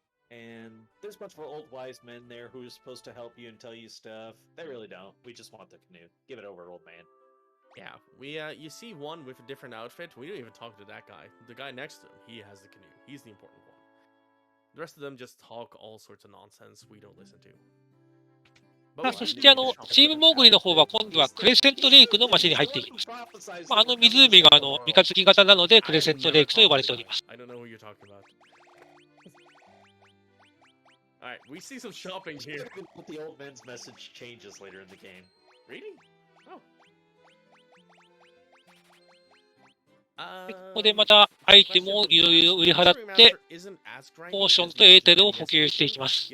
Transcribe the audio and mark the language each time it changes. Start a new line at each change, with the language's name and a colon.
English: And there's a bunch of old wise men there who are supposed to help you and tell you stuff. They really don't. We just want the canoe. Give it over, old man. Yeah, you see one with a different outfit. We don't even talk to that guy. The guy next to him, he has the canoe. He's the important one. The rest of them just talk all sorts of nonsense we don't listen to.
Japanese: そしてチームモーグリの方は今度はクレセントレイクの街に入っていきます。湖が三日月型なのでクレセントレイクと呼ばれております。
English: I don't know who you're talking about. Alright, we see some shopping here. The old man's message changes later in the game. Really? Oh.
Japanese: ここでまたアイテムをいろいろ売り払って、ポーションとエーテルを補給していきます。